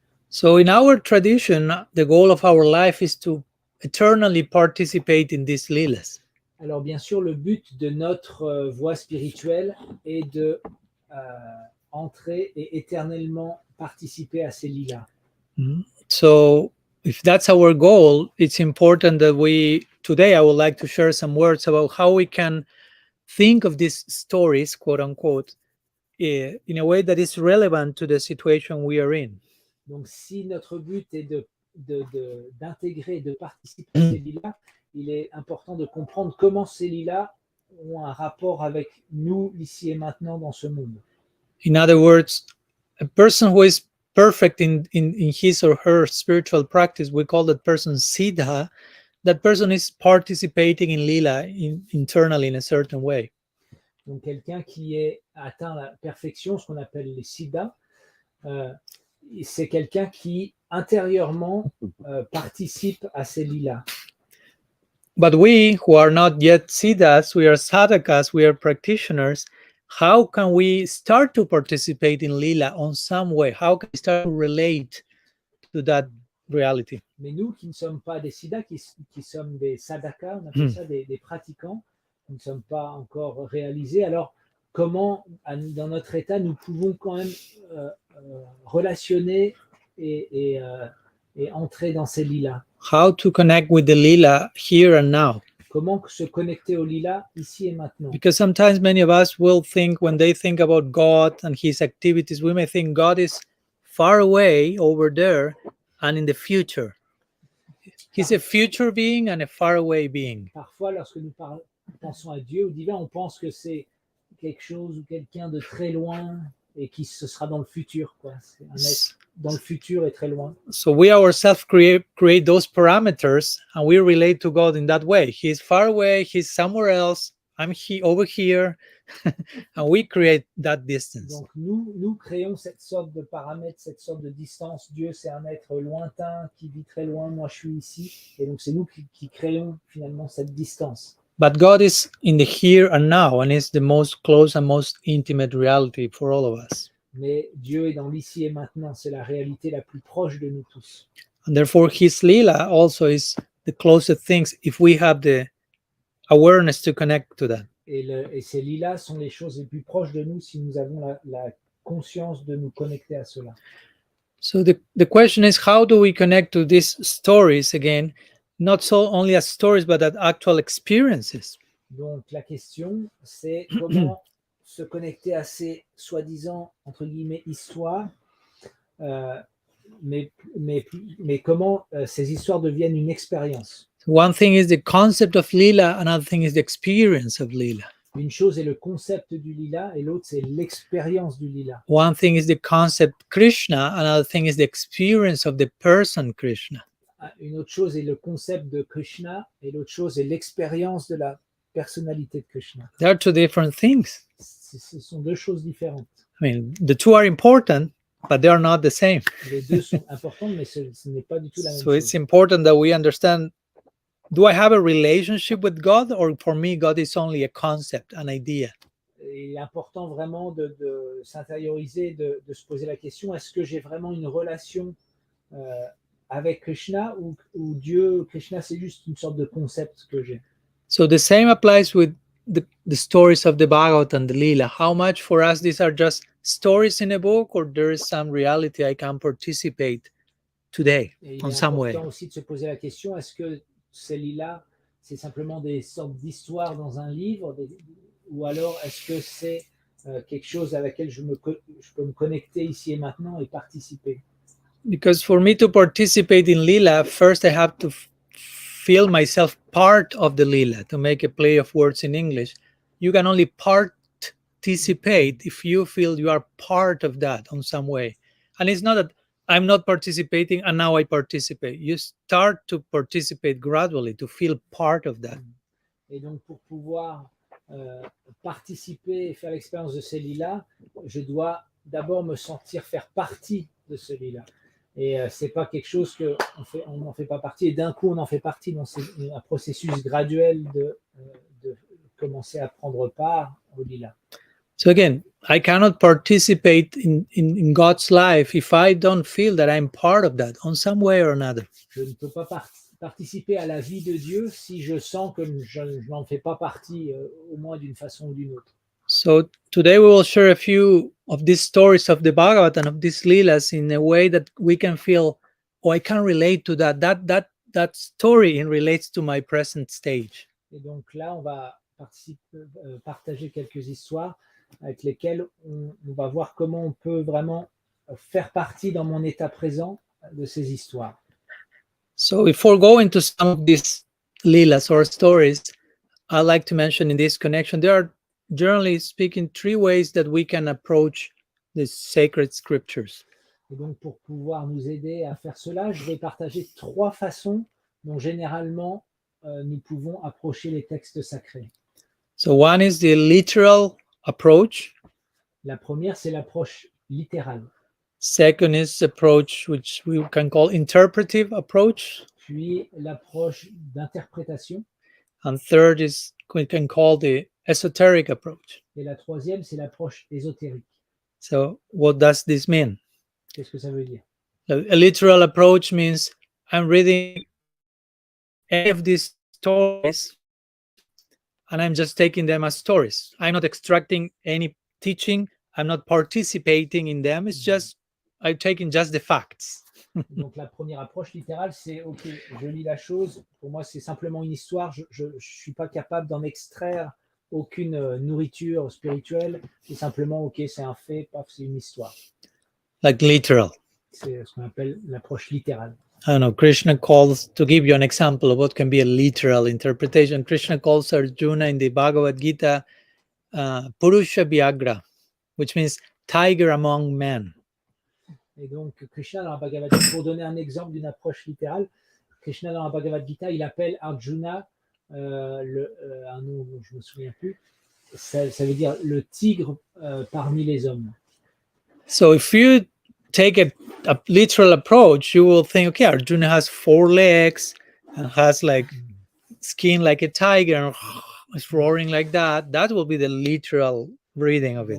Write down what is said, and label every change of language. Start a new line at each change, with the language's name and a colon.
English: So in our tradition, the goal of our life is to eternally participate in these lilas.
French: Alors bien sûr, le but de notre voie spirituelle est de entrer et éternellement participer à ces lilas.
English: So if that's our goal, it's important that today I would like to share some words about how we can think of these stories, quote unquote, in a way that is relevant to the situation we are in.
French: Donc si notre but est d'intégrer, de participer à ces lilas, il est important de comprendre comment ces lilas ont un rapport avec nous ici et maintenant dans ce monde.
English: In other words, a person who is perfect in his or her spiritual practice, we call that person siddha. That person is participating in lila internally in a certain way.
French: Donc quelqu'un qui est atteint la perfection, ce qu'on appelle les siddhas, c'est quelqu'un qui intérieurement participe à ces lilas.
English: But we who are not yet siddhas, we are sadhakas, we are practitioners. How can we start to participate in lila on some way? How can we start to relate to that reality?
French: Mais nous qui ne sommes pas des siddhas, qui sommes des sadhakas, on appelle ça des pratiquants, nous ne sommes pas encore réalisés. Alors comment, dans notre état, nous pouvons quand même relationner et entrer dans ces lilas?
English: How to connect with the lila here and now?
French: Comment se connecter au lila ici et maintenant?
English: Because sometimes many of us will think, when they think about God and his activities, we may think God is far away over there and in the future. He's a future being and a far away being.
French: Parfois, lorsque nous pensons à Dieu, au divin, on pense que c'est quelque chose ou quelqu'un de très loin et qui ce sera dans le futur, quoi. C'est un être dans le futur et très loin.
English: So we ourselves create those parameters and we relate to God in that way. He's far away, he's somewhere else, I'm over here, and we create that distance.
French: Donc nous créons cette sorte de paramètre, cette sorte de distance. Dieu, c'est un être lointain qui vit très loin, moi je suis ici, et donc c'est nous qui créons finalement cette distance.
English: But God is in the here and now, and is the most close and most intimate reality for all of us.
French: Mais Dieu est dans l'ici et maintenant, c'est la réalité la plus proche de nous tous.
English: And therefore his lila also is the closest things if we have the awareness to connect to that.
French: Et ces lilas sont les choses les plus proches de nous si nous avons la conscience de nous connecter à cela.
English: So the question is, how do we connect to these stories again, not so only as stories, but as actual experiences?
French: Donc la question, c'est comment se connecter à ces soi-disant, entre guillemets, histoires, mais comment ces histoires deviennent une expérience.
English: One thing is the concept of lila, another thing is the experience of lila.
French: Une chose est le concept du lila et l'autre c'est l'expérience du lila.
English: One thing is the concept Krishna, another thing is the experience of the person Krishna.
French: Une autre chose est le concept de Krishna et l'autre chose est l'expérience de la personnalité de Krishna.
English: They are two different things.
French: Ce sont deux choses différentes.
English: I mean, the two are important, but they are not the same.
French: Les deux sont importantes, mais ce n'est pas du tout la même
English: So
French: chose.
English: it's important that we understand, do I have a relationship with God, or for me, God is only a concept, an idea?
French: Il est important vraiment de s'intérioriser, de se poser la question, est-ce que j'ai vraiment une relation avec Krishna ou Dieu, Krishna, c'est juste une sorte de concept que j'ai.
English: So the same applies with the stories of the Bhagavatam, the Lila. How much for us these are just stories in a book, or there is some reality I can participate today in some way?
French: Il est important aussi de se poser la question, est-ce que ces lilas, c'est simplement des sortes d'histoires dans un livre, ou alors est-ce que c'est quelque chose à laquelle je peux me connecter ici et maintenant et participer?
English: Because for me to participate in Lila, first I have to feel myself part of the Lila, to make a play of words in English. You can only participate if you feel you are part of that in some way. And it's not that I'm not participating and now I participate. You start to participate gradually, to feel part of that.
French: Et donc pour pouvoir participer et faire l'expérience de ces lilas, je dois d'abord me sentir faire partie de ce lila. Et c'est pas quelque chose on n'en fait pas partie et d'un coup on en fait partie. Donc c'est un processus graduel de commencer à prendre part au lila.
English: So again, I cannot participate in God's life if I don't feel that I'm part of that on some way or another.
French: Je ne peux pas participer à la vie de Dieu si je sens que je n'en fais pas partie, au moins d'une façon ou d'une autre.
English: So today we will share a few of these stories of the Bhagavatam, of these lilas, in a way that we can feel, oh, I can relate to that. That story relates to my present stage.
French: Et donc là, on va partager quelques histoires avec lesquelles on va voir comment on peut vraiment faire partie dans mon état présent de ces histoires.
English: So before going to some of these lilas or stories, I'd like to mention in this connection, there are, generally speaking, three ways that we can approach the sacred scriptures.
French: Et donc pour pouvoir nous aider à faire cela, je vais partager trois façons dont généralement nous pouvons approcher les textes sacrés.
English: So one is the literal approach.
French: La première, c'est l'approche littérale.
English: Second is approach which we can call interpretive approach.
French: Puis l'approche d'interprétation.
English: And third is we can call the esoteric approach.
French: Et la troisième, c'est l'approche ésotérique.
English: So what does this mean?
French: Qu'est-ce que ça veut dire?
English: A literal approach means I'm reading any of these stories and I'm just taking them as stories. I'm not extracting any teaching. I'm not participating in them. It's just, I'm taking just the facts.
French: Donc la première approche littérale, c'est ok, je lis la chose, pour moi c'est simplement une histoire, je ne suis pas capable d'en extraire aucune nourriture spirituelle, c'est simplement ok, c'est un fait, paf, c'est une histoire.
English: Like literal.
French: C'est ce qu'on appelle l'approche littérale.
English: I don't know, Krishna calls, to give you an example of what can be a literal interpretation, Krishna calls Arjuna in the Bhagavad Gita Purusha Vyagra, which means tiger among men.
French: Et donc, Krishna, dans la Bhagavad Gita, pour donner un exemple d'une approche littérale, Krishna, dans la Bhagavad Gita, il appelle Arjuna, un nom dont je ne me souviens plus, ça veut dire le tigre parmi les hommes.
English: So if you take a literal approach, you will think, okay, Arjuna has 4 legs and has like skin like a tiger and is roaring like that. That will be the literal reading of it.